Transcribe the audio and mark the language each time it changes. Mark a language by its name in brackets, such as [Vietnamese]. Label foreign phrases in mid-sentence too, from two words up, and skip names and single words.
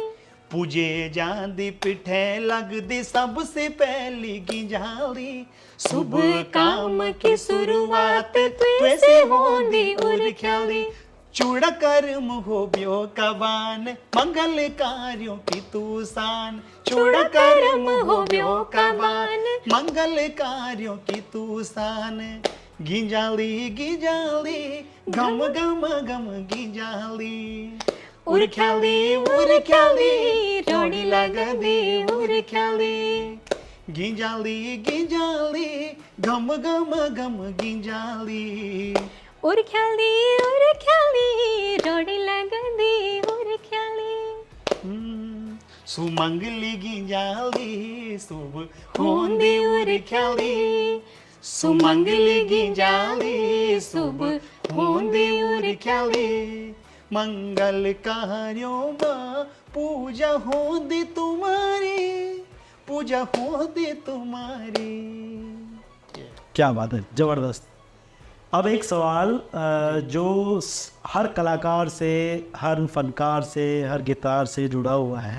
[Garhwali] पूजे जांदी पिठे लगदी सबसे पहली गिंजाली, शुभ काम की शुरुआत तुझसे होंदी उर ख्याली, चूड़ा कर्म हो ब्यो कबान मंगल कार्यों की तू शान, चूड़ा कर्म हो ब्यो कबान मंगल कार्यों की तू शान, गिंजाली गिंजाली गम गम गम गिंजाली, उर ख्याली रोड़ी लगदी उर ख्याली, गिंजाली गिंजाली गम गम गम गिंजाली, उर ख्याली रोड़ी लगदी उर ख्याली, सुमंगली गिंजाली शुभ होंदी उर ख्याली, सुमंगली गिंजाली शुभ होंदी उर ख्याली, मंगल कार्यों में पूजा होंदी तुम्हारी, पूजा होंदी तुम्हारी। [Hindi] क्या बात है, जबरदस्त। अब एक सवाल जो हर कलाकार से, हर फनकार से, हर गिटार से जुड़ा हुआ है।